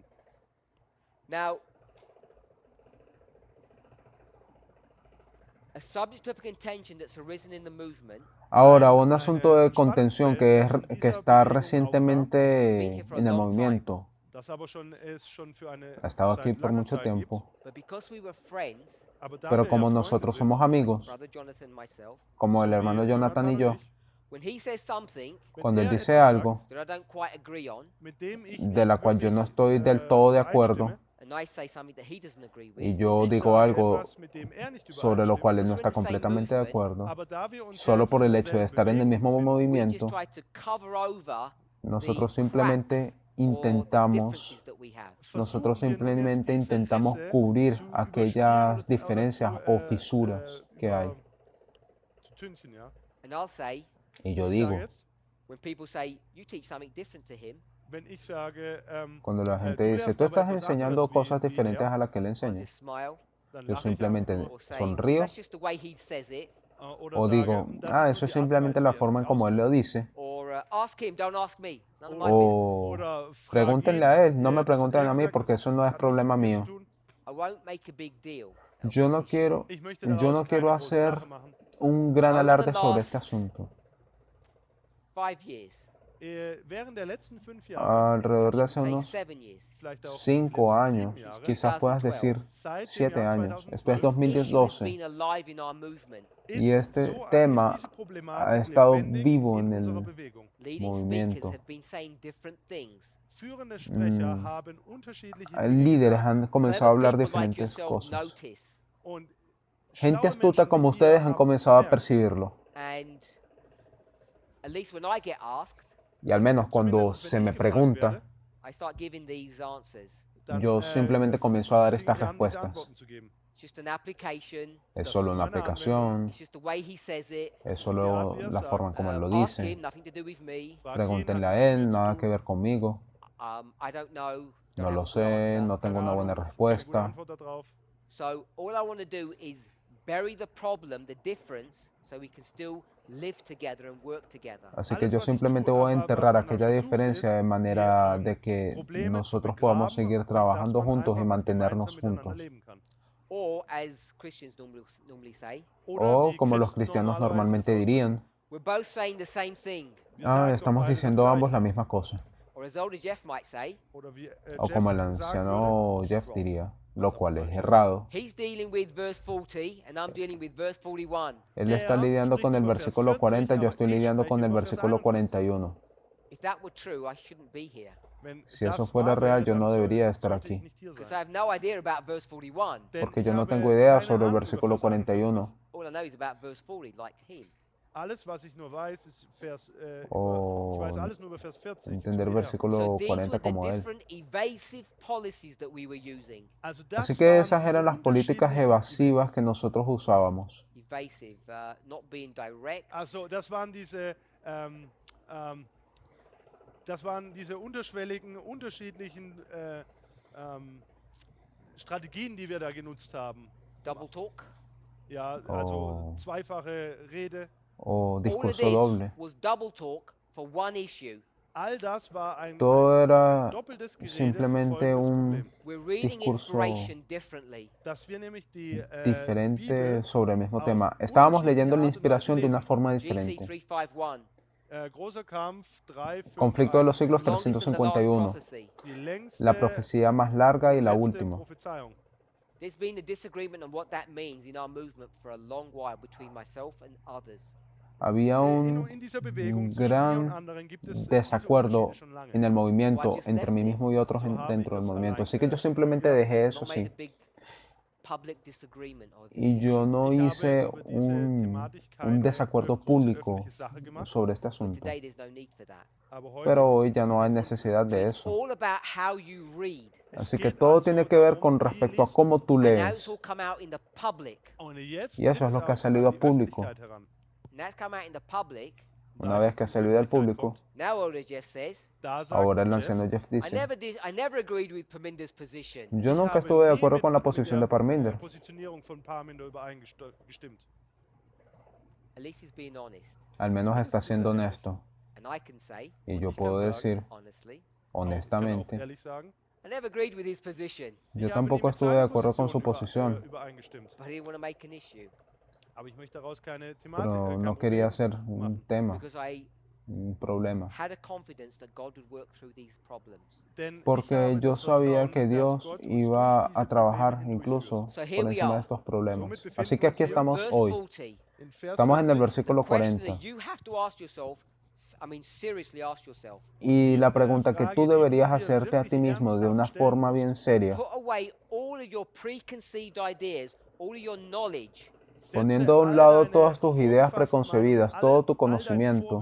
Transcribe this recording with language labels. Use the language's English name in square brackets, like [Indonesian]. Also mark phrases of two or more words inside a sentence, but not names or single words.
[English] Now, a subject of contention that's arisen in the movement [Spanish] Ahora, un asunto de contención que está recientemente en el movimiento, [German] Das aber es schon für eine [Spanish] ha estado aquí [German] seit [Spanish] por [German] langer [Spanish] mucho [German] Zeit [Spanish] tiempo, [English] but because we were friends, [German] gibt. Aber da [Spanish] pero [German] wir [Spanish] como [German] ja [Spanish] nosotros [German] Freunde [Spanish] somos amigos, [English] brother Jonathan and myself, [Spanish] como el [German] so wie [Spanish] hermano Jonathan y yo, [German] ich, [English] when he says something [German] wenn [Spanish] cuando él [German] er [Spanish] dice [German] etwas [Spanish] algo [English] that I don't quite agree on, [German] mit dem ich [Spanish] de la [German] nicht [Spanish] cual yo no [German] wirklich, [Spanish] estoy del todo de acuerdo, [German] einstimme, [English] and I say something that he doesn't agree [Spanish] y [English] with, [Spanish] yo [German] ich [Spanish] digo [German] sage [Spanish] algo [German] etwas, mit dem er nicht [Spanish] sobre lo [German] übereinstimmt, [Spanish] cual él no [English] Because [Spanish] está [English] we're in the same [Spanish] completamente de [English] movement, [Spanish] acuerdo, [German] aber da wir uns [Spanish] solo [German] jetzt [Spanish] por [German] in [Spanish] el hecho de [German] derselben [Spanish] estar en el mismo [German] Bewegung befinden, [English] we just [Spanish] movimiento, [English] try to cover over [Spanish] nosotros [English] the [Spanish] simplemente [English] cracks or the [Spanish] intentamos [English] differences that we have. [Spanish] Nosotros [German] versuchen wir nun jetzt [Spanish] simplemente [German] die [Spanish] intentamos [German] Zerrisse [Spanish] cubrir [German] zu [Spanish] aquellas [German] überspielen [Spanish] diferencias [German] oder [Spanish] o fisuras que hay. [German] zu tünchen, ja. [English] And I'll say, [Spanish] Y yo [German] Ich [Spanish] digo, [German] sage jetzt, [English] when people say, you teach something different to him, [German] wenn ich sage, [Spanish] cuando la gente [German] du [Spanish] dice, [German] lehrst [Spanish] tú [German] aber [Spanish] estás [German] etwas [Spanish] enseñando [German] anderes [Spanish] cosas [German] wie [Spanish] diferentes [German] er, [Spanish] a las que él [English] I [Spanish] enseña, [English] just smile [German] dann [Spanish] yo [German] lache ich [Spanish] simplemente [German] einfach [English] or say, [Spanish] sonrío [English] that's just the way he says it, [German] oder [Spanish] o [German] sage, [Spanish] digo, [German] das ah, ist [Spanish] eso [German] nur [Spanish] es [German] die Art und [Spanish] simplemente [German] Weise, [Spanish] la [German] wie er [Spanish] forma en [German] es [Spanish] como él lo [German] ausdrückt. [Spanish] dice, [English] or ask him, don't ask me, none of my business. [Spanish] o [German] Oder frag [Spanish] pregúntenle [German] ihn, [Spanish] a él, no me [German] das [Spanish] pregunten a mí [German] gesagt, [Spanish] porque [German] das [Spanish] eso no es [German] hat nichts [Spanish] problema [German] mit mir [Spanish] mío. [German] zu tun. [English] I won't make a big deal. of [Spanish] Yo [English] this [Spanish] no [English] issue. [Spanish] quiero, [German] Ich möchte [Spanish] yo [German] daraus [Spanish] no quiero [German] keine große [Spanish] hacer [German] Sache machen. [Spanish] un gran [English] Over [Spanish] alarde [English] the [Spanish] sobre [English] last- [Spanish] este asunto. [English] 5 years, [German] während der letzten 5 Jahre, [Spanish] alrededor de hace [English] say [Spanish] unos [English] 7 years, [German] vielleicht auch die [Spanish] 5 [German] letzten [Spanish] años, [German] 7 Jahre, [Spanish] quizás puedas [English] 2012. [Spanish] decir [German] seit dem [Spanish] 7 [German] Jahr [Spanish] años, esto es [German] 2012, [English] this issue has [Spanish] 2012, [English] been alive in our movement. [Spanish] y [German] ist [Spanish] este [German] ist [Spanish] tema [German] diese [Spanish] ha [German] Problematik [Spanish] estado [German] lebendig [Spanish] vivo [German] in [Spanish] en [German] unserer [Spanish] el [German] Bewegung. [English] Leading speakers [Spanish] movimiento. [English] have been saying different things. [German] Führende Sprecher Mm, haben unterschiedliche Dinge [Spanish] Líderes [German] gesagt. [Spanish] han comenzado a [English] Clever [Spanish] hablar [English] people like [Spanish] diferentes [English] yourself [Spanish] cosas. [English] notice, [German] Und [Spanish] Gente [German] schlaue [Spanish] astuta [German] Menschen [Spanish] como [German] wie [Spanish] ustedes [German] ihr [Spanish] han [German] haben [Spanish] comenzado a [German] gemerkt, [Spanish] percibirlo. [English] and at least when I get asked, [Spanish] Y al menos cuando [German] zumindest [Spanish] se [German] wenn [Spanish] me [German] ich gefragt [Spanish] pregunta, [German] werde, [English] I start giving these answers. [German] dann [Spanish] yo simplemente comienzo a dar [German] fing [Spanish] estas [German] ich an, diese [Spanish] respuestas. [German] Antworten zu geben. [English] It's just an application. [Spanish] Es [German] Das [Spanish] solo [German] ist [Spanish] una [German] nur eine [Spanish] aplicación, [English] It's just the way he says it. [Spanish] es solo la forma en como él lo [English] Ask [Spanish] dice. [English] him, nothing to do with me. [German] Frag ihn, [Spanish] Pregúntenle [German] hat [Spanish] a [German] nichts mit [Spanish] él, [German] mir zu [Spanish] nada [German] tun. [Spanish] que ver conmigo. [English] I don't know. [Spanish] No [English] Don't have [Spanish] lo [English] a good [Spanish] sé, [English] answer. [Spanish] no tengo una buena [German] Keine gute [Spanish] respuesta. [German] Antwort darauf. [English] So all I want to do is bury the problem, the difference, so we can still live together and work together. [Spanish] Así que [German] Alles, [Spanish] yo [German] was ich [Spanish] simplemente [German] tue, [Spanish] voy a [German] aber [Spanish] enterrar [German] was man [Spanish] aquella [German] versucht, [Spanish] diferencia [German] ist, [Spanish] de [German] die, [Spanish] manera de que [German] Probleme zu [Spanish] nosotros podamos [German] begraben [Spanish] seguir [German] und dass [Spanish] trabajando [German] man [Spanish] juntos y [German] einfach [Spanish] mantenernos [German] gemeinsam miteinander [Spanish] juntos. [German] leben kann. [English] Or as Christians normally say, [German] Oder [Spanish] O [German] wie [Spanish] como los [German] Christen [Spanish] cristianos [German] normalerweise [Spanish] normalmente es dirían, [English] we're both saying the same thing. [German] Wir ah, sagen doch [Spanish] estamos [German] beide das [Spanish] diciendo ambos la [German] Gleiche. [Spanish] misma cosa. [English] Or as Elder Jeff might say, [German] Oder wie [Spanish] O [German] Jeff [Spanish] como el [German] sagen würde, [Spanish] anciano [German] das ist [Spanish] Jeff [English] wrong. [Spanish] diría, [German] Was [Spanish] lo [German] aber [Spanish] cual es [German] falsch ist. [Spanish] errado. [English] he's dealing with verse 40 and I'm dealing with verse 41. [Spanish] Él está [German] Er [Spanish] lidiando [German] spricht [Spanish] con el [German] über Vers [Spanish] versículo [German] 40, [Spanish] 40, yo [German] aber [Spanish] estoy [German] ich [Spanish] lidiando con [German] spreche [Spanish] el [German] über Vers [Spanish] versículo 41. [German] 41. [English] If that were true, I shouldn't be here. [German] Wenn [Spanish] Si eso [German] das [Spanish] fuera [German] wahr [Spanish] real, [German] wäre, [Spanish] yo [German] dann [Spanish] no debería estar [German] sollte ich [Spanish] aquí. [German] nicht hier [English] Because [German] sein. [English] I have no idea about verse 41. [German] Denn [Spanish] Porque [German] ich [Spanish] yo no [German] habe [Spanish] tengo idea [German] keine [Spanish] sobre el [German] Ahnung über [Spanish] versículo [German] Vers 41. [Spanish] 41. [English] All I know is about verse 40, like him. [German] Alles, was ich nur weiß, ist Vers, [Spanish] O [German] ich weiß alles nur über Vers 40. [Spanish] entender [German] so wie er. [Spanish] versículo [English] So these were [Spanish] 40 [English] the [Spanish] como él. [English] different evasive policies that we were using. [German] Also das [Spanish] Así que [German] waren [Spanish] esas [German] diese [Spanish] eran las políticas [German] unterschiedlichen [Spanish] evasivas que nosotros usábamos. [English] Evasive, not being direct. [German] Also das waren diese unterschwelligen, unterschiedlichen Strategien, die wir da genutzt haben. [English] Double talk. [German] Ja, also Oh. zweifache Rede. [Spanish] O [English] All of [Spanish] discurso [English] this [Spanish] doble. [English] was double talk for one issue. [German] All das war ein [Spanish] Todo era [German] doppeltes Gerede [Spanish] simplemente [German] für folgendes [Spanish] un [German] Problem. [English] We're reading [Spanish] discurso [English] inspiration differently. [German] Dass wir nämlich die [Spanish] diferente [German] Bibel [Spanish] sobre el mismo [German] auf [Spanish] tema. Estábamos [German] unterschiedliche [Spanish] leyendo la [German] Art und [Spanish] inspiración [German] Weise [Spanish] de una [German] lesen. [Spanish] forma [English] GC [Spanish] diferente. [English] 351. [German] Großer Kampf 3, 5, [Spanish] Conflicto de los siglos [English] Longest and the last [Spanish] 351. [English] prophecy. [German] Die längste, [Spanish] La profecía más larga y la [German] letzte [Spanish] última. [German] Prophezeiung. [English] There's been a disagreement on what that means in our movement for a long while between myself and others. [Spanish] Había un [German] In dieser Bewegung zwischen mir und [Spanish] gran [German] anderen gibt es diese [Spanish] desacuerdo [German] Unterschiede schon lange. [Spanish] en el movimiento [English] just [Spanish] entre [English] left [Spanish] mí [English] it. [Spanish] mismo y otros [German] So habe [Spanish] dentro [German] ich [Spanish] del [German] das [Spanish] movimiento. [German] allein [Spanish] Así que yo [German] gelassen. [Spanish] simplemente dejé eso [English] Not made [Spanish] así. [English] a big public disagreement of the [Spanish] Y yo [English] issue. [Spanish] no [German] Ich habe [Spanish] hice [German] über diese Thematik [Spanish] un [German] keine [Spanish] desacuerdo [German] große [Spanish] público [German] öffentliche Sache gemacht, [Spanish] sobre este [English] But [Spanish] asunto. [English] today there's no need for that. [German] aber heute [Spanish] Pero hoy [German] ist [Spanish] ya [German] es [Spanish] no hay [German] nicht. [Spanish] necesidad de [English] It's [Spanish] eso. [English] all about how you read. [German] Es [Spanish] Así que [German] geht [Spanish] todo [German] also [Spanish] tiene que ver [German] darum, [Spanish] con [German] wie [Spanish] respecto a [German] liest [Spanish] cómo tú [English] And now it's [Spanish] lees. [English] all come out in the public. [German] Und jetzt [Spanish] Y eso [German] tritt [Spanish] es lo [German] es [Spanish] que ha [German] auch [Spanish] salido [German] an [Spanish] a [German] die [Spanish] público. [German] Öffentlichkeit heran. [English] And that's come out in the public. [Spanish] Una [German] Da [Spanish] vez [German] es [Spanish] que ha [German] jetzt in die [Spanish] salido al [German] Öffentlichkeit [Spanish] público, [German] kommt, [English] Now Elder Jeff says, [German] da sagt [Spanish] ahora el [German] Jeff, [Spanish] anciano Jeff [English] I [Spanish] dice, [English] never agreed with Perminder's position. [Spanish] yo [German] ich [Spanish] nunca [German] habe [Spanish] estuve de [German] nie [Spanish] acuerdo [German] mit [Spanish] con la [German] der [Spanish] posición de Parminder. [German] Positionierung von Parminder übereingestimmt. [English] At least he's being honest. [Spanish] Al menos está siendo honesto. [English] And I can say, [Spanish] Y yo [German] Ich [Spanish] puedo [German] kann sagen, [Spanish] decir [English] honestly, [German] Ich kann auch [Spanish] honestamente, [German] ehrlich sagen, [English] I never agreed with his position. [Spanish] yo [German] ich habe nie [Spanish] tampoco [German] mit [Spanish] estuve de [German] seiner [Spanish] acuerdo con su [German] Position [Spanish] posición, [German] übereingestimmt. [English] But I didn't want to make an issue. [German] Aber ich möchte daraus keine Thematik, [Spanish] pero [German] kein [Spanish] no [German] Problem [Spanish] quería hacer un [German] machen. [Spanish] tema, [English] Because I [Spanish] un problema. [English] had a confidence that God would work through these problems. [German] Denn ich [Spanish] Porque [German] habe [Spanish] yo [German] das [Spanish] sabía [German] Vertrauen, [Spanish] que [German] dass [Spanish] Dios [German] Gott uns [Spanish] iba [German] durch diese [Spanish] a trabajar [German] Probleme [Spanish] incluso [English] So here [Spanish] por [English] we [Spanish] encima de [English] are. [Spanish] estos problemas. [German] Somit befinden [Spanish] Así que [German] wir [Spanish] aquí [German] uns hier. [Spanish] estamos [English] Verse [Spanish] hoy. [English] 40. [German] In Vers [Spanish] Estamos en el [German] 40, [Spanish] versículo [English] The question [Spanish] 40. [English] that you have to ask yourself, seriously ask yourself, [Spanish] Y la pregunta que tú deberías hacerte a ti mismo de una forma bien seria, [English] put away all of your preconceived ideas, all of your knowledge, [Spanish] poniendo a un lado todas tus ideas preconcebidas, todo tu conocimiento,